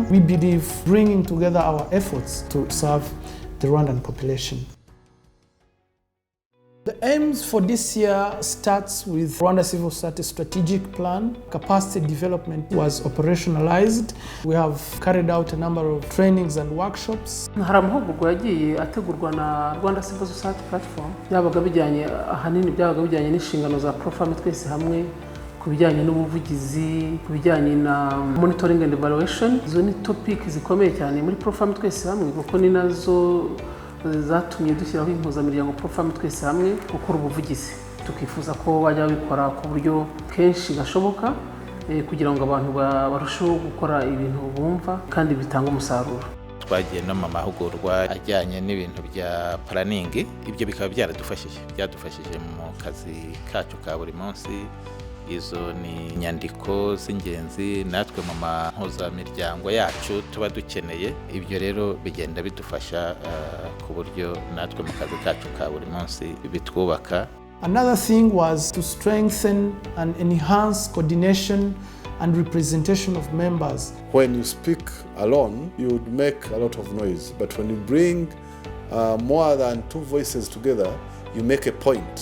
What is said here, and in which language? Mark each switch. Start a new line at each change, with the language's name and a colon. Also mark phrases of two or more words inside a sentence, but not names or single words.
English: We believe bringing together our efforts to serve the Rwandan population. The aims for this year starts with Rwanda Civil Society Strategic Plan. Capacity development was operationalized. We have carried out a number of trainings and workshops.
Kinyarwanda: Hari amahugurwa yagiye ategurwa na Rwanda Civil Society Platform. Byabaga bijyanye ahanini n'inshingano za Pro-Family Twese Hamwe, ku bijyanye n'ubuvugizi, ku bijyanye na
English: monitoring and evaluation.
Kinyarwanda: Izo ni topic zikomeye cyane muri Pro-Family Twese Hamwe kuko ni nazo zatumye dushyiraho impuzamiryango Pro-Family Twese Hamwe gukora ubuvugizi. Tukifuza ko bajya bikora ku buryo kenshi gashoboka kugira ngo abantu barusheho gukora ibintu bumva kandi bitanga umusaruro. Twagiye no mu mahugurwa ajyanye n'ibintu bya planning, ibyo bikaba byadufashije mu kazi kacu ka buri munsi. Izo ni inyandiko z'ingenzi natwe mu mahuzamiryango yacu tuba dukeneye. Ibyo rero bigenda bidufasha ku buryo natwe mu kazi kacu ka buri munsi bitwubaka.
English: Another thing was to strengthen and enhance coordination and representation of members. When you speak alone, you would make a lot of noise, but when you bring more than 2 voices together, you make a point.